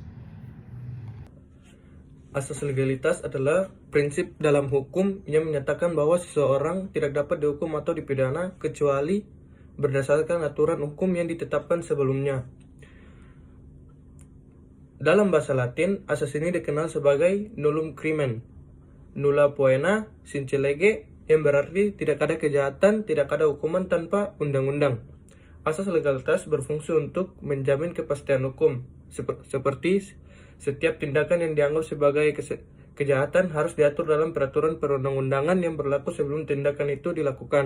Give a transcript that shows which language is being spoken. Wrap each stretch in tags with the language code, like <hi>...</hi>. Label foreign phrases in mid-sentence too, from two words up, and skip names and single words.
<id>Asas legalitas adalah prinsip dalam hukum yang menyatakan bahwa seseorang tidak dapat dihukum atau dipidana kecuali berdasarkan aturan hukum yang ditetapkan sebelumnya. Dalam bahasa Latin, asas ini dikenal sebagai</id> <la>nullum crimen, nulla poena sine lege,</la> <id>yang berarti tidak ada kejahatan, tidak ada hukuman tanpa undang-undang. Asas legalitas berfungsi untuk menjamin kepastian hukum, seperti setiap tindakan yang dianggap sebagai kejahatan harus diatur dalam peraturan perundang-undangan yang berlaku sebelum tindakan itu dilakukan.</id>